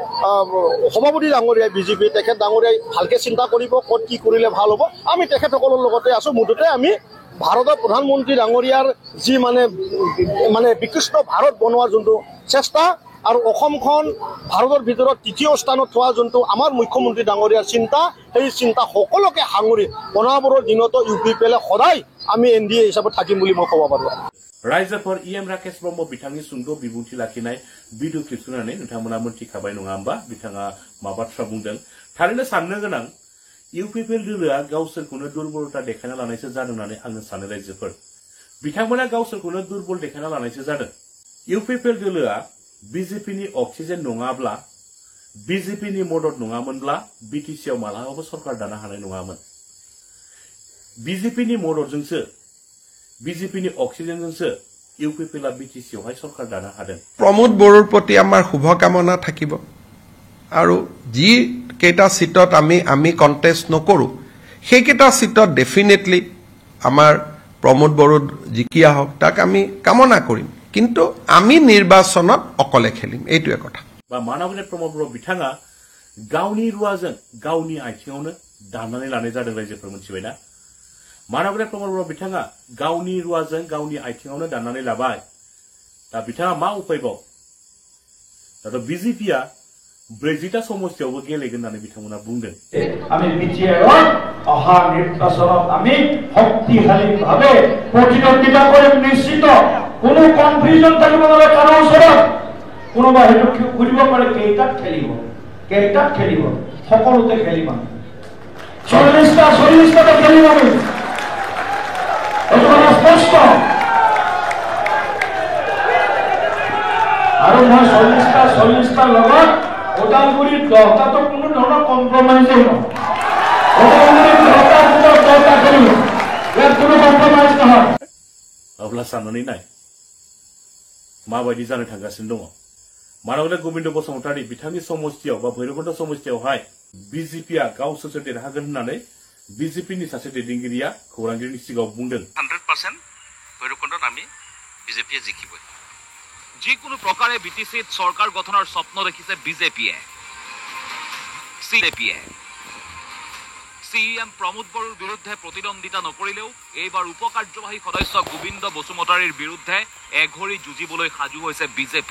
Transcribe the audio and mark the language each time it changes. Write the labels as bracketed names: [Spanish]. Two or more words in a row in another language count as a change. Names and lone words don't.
[Assamese] সভাপতি ডাঙৰীয়া বিজেপি তেখেত ডাঙৰীয়াই ভালকৈ চিন্তা কৰিব ক'ত কি কৰিলে ভাল হ'ব আমি তেখেতসকলৰ লগতে আছোঁ মুঠতে আমি ভাৰতৰ প্ৰধানমন্ত্ৰী ডাঙৰীয়াৰ যি মানে বিকশিত ভাৰত বনোৱাৰ যোনটো চেষ্টা আৰু অসমখন ভাৰতৰ ভিতৰত তৃতীয় স্থানত থোৱা যোনটো আমাৰ মুখ্যমন্ত্ৰী ডাঙৰীয়াৰ চিন্তা সেই চিন্তা সকলোকে সাঙুৰি বনাবৰ দিনতো UPPL সদায় আমি NDA হিচাপে থাকিম বুলি মই ক'ব পাৰোঁ [Bodo] रायजोफोर EM राकेश ब्रह्म बिथांनि सुंद' बिबुंथि लाखिनाय भिडिअ क्लिप सुनानै नोंथांमोना मोनथिखाबाय नङा होमबा बिथाङा मा बाथ्रा बुंदों थारैनो साननो गोनां UPPL दोलोआ गावसोरखौनो दुर्बलता देखायना लानायसो जादों होननानै आङो सानो रायजोफोर बिथांमोना गावसोरखौनो दुर्बल देखायना लानायसो जादों UPPL दोलोआ BJPनि अक्सिजेन नङाब्ला BJPनि मदद नङामोनब्ला BTCआव मालाबाबो सरकार दानो हानाय नङामोन BJPनि मददजोंसो BJPनि অক্সিজেনजोंसो UPPL BTCआवहाय सरकार दानो हादों [Assamese] প্ৰমোদ বড়োৰ প্ৰতি আমাৰ শুভকামনা থাকিব আৰু যি কেটা সিটত আমি কন্টেস্ট নকৰো সেই কেটা সিটত ডেফিনেটলি আমাৰ प्रमोद बड़ो জিকিয়া হোক তাক আমি কামনা কৰিম কিন্তু আমি নিৰ্বাচনত অকলে খেলিম এইটোৱে কথা [Bodo] বা মানগেট प्रमोद बड़ो बिथाङा गावनि रुवाजों गावनि आथिङावनो दानानै लानाय जादों रायजोफोर मोनथिबायना मानगेट प्रमोद बड़ो बिथाङा गावनि रुवाजों गावनि आथिङावनो दानानै लाबाय दा बिथाङा मा उपायबाव दाथ' BJPआ 40টা সমষ্টিयावबो गेलेगोन होननानै बिथांमोना बुंदों [Assamese] আমি বিটিআর অহা নির্বাচনত আমি শক্তিশালীভাৱে প্ৰতিদ্বন্দ্বিতা কৰিম নিশ্চিত কোনো কনফিউজন থাকিব নালাগে কাৰো ওচৰত কোনোবা হেতু কৰিব পাৰে কেইটাত খেলিব সকলোতে খেলিম 40টা খেলিম আমি এটা স্পষ্ট আৰু মই 40টা লগত ওদালগুৰি 10টা তো কোনো ধৰণৰ কম্প্ৰমাইজ নহয় ওদালগুৰি 10টা খেলিম ইয়াত কোনো কম্প্ৰমাইজ নহয় [Bodo] अब्ला साननानै नाय माबायदि जानो थांगासिनो दङ मानगेट गोविन्द बसुमतारी बिथांनि समष्टियाव बा भैरबकुन्द समष्टियावहाय BJPआ गावसोरसो देरहागोन होननानै BJPनि सासे दैदेनगिरिया खौरांगिरिनि सिगाङाव बुंदों [Assamese] 100% भैरबकुन्दত আমি BJPয়ে জিকিব যিকোনো প্ৰকাৰে BTCত চৰকাৰ গঠনৰ স্বপ্ন দেখিছে BJPয়ে CEM প্ৰমোদ বড়োৰ বিৰুদ্ধে প্ৰতিদ্বন্দ্বিতা নকৰিলেও এইবাৰ উপকাৰ্যবাহী সদস্য গোবিন্দ বসুমতাৰীৰ বিৰুদ্ধে এঘৰি যুঁজিবলৈ সাজু হৈছে বিজেপি।